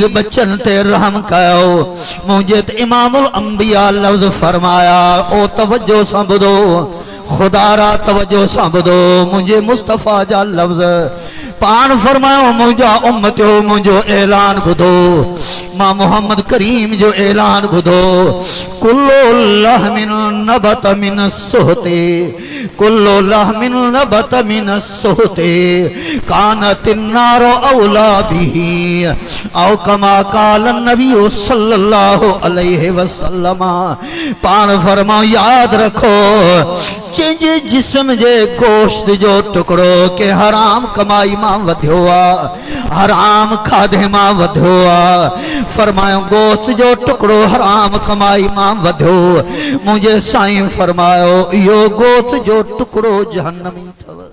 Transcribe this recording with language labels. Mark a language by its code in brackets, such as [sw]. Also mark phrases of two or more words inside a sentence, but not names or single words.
[sd] बच्चन ते रहम कयो मुंहिंजे त इमामुल अंबिया लफ़्ज़ फरमाया ओ तवज्जो सां ॿुधो खुदारा तवज्जो सां ॿुधो मुंहिंजे मुस्तफ़ा जा लफ़्ज़ पान फरमायो मुझा उम्मतो मुझो ऐलान ॿुधो मां मोहम्मद करीम जो ऐलान ॿुधो [ar] كل لحم نبت من سحت كل لحم نبت من سحت كانت النار أولى به أو كما قال النبي صلى الله عليه وسلم [sd] पान फरमाओ याद रखो जंहिंजे जिस्म जे गोश्त जो टुकड़ो के हराम कमाई मां वधियो आहे हराम खाधे मां वधियो आहे फरमायो गोश्त जो टुकड़ो हराम कमाई मां वधियो मुंहिंजे साईं फरमायो इहो गोश्त जो टुकड़ो जहन्नमी